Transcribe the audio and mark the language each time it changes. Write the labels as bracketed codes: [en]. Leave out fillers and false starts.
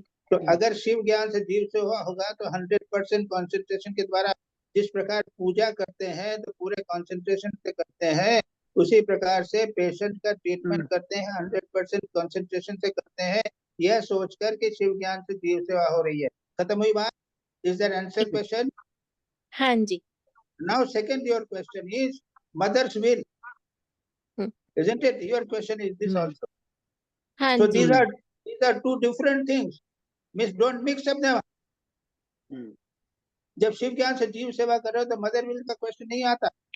[hi] तो अगर शिव ज्ञान से जीव सेवा होगा तो 100% कंसंट्रेशन के द्वारा जिस प्रकार पूजा करते हैं तो पूरे कंसंट्रेशन से करते हैं, उसी प्रकार से पेशेंट का ट्रीटमेंट करते हैं, 100% कंसंट्रेशन से करते हैं, यह सोचकर कि शिव ज्ञान से जीव सेवा हो रही है. खत्म हुई बात. [en] Is that answer question? [hi] हाँ जी. [en] Now second your question is mother's will, isn't it? Your question is this also. [hi] हाँ [en] so [hi] ji. [en] these are two different things. Miss, don't mix up them. [hi] जब शिव ज्ञान से जीव सेवा कर रहे हो तो मदर विल का क्वेश्चन नहीं आता.